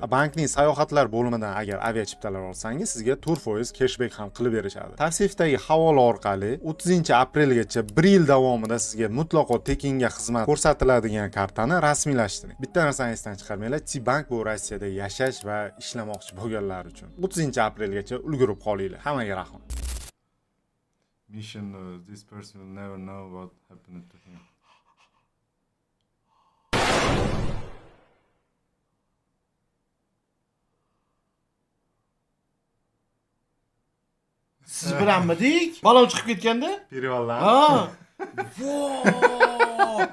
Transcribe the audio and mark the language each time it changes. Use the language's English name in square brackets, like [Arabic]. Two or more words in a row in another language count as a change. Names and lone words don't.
[Uzbek] Bankning sayohatlar bo'limidan agar chiptalar olsangiz sizga 4% cashback ham qilib berishadi. Tavsifdagi havola orqali 30-aprelgacha 1 yil davomida sizga mutlaqo tekinga xizmat ko'rsatiladigan kartani rasmiylashtiring. Bitta narsani esdan chiqarmanglar, T-Bank bu Rossiyada yashash va ishlamoqchi bo'lganlar uchun 30-aprelgacha ulgurib qolinglar. Hammaga rahmat. [English] Mission this person will never know what happened to him. [Uzbek] Siz bilanmidik? Balon chiqib ketganda? Perivaldan. Ha. Voh!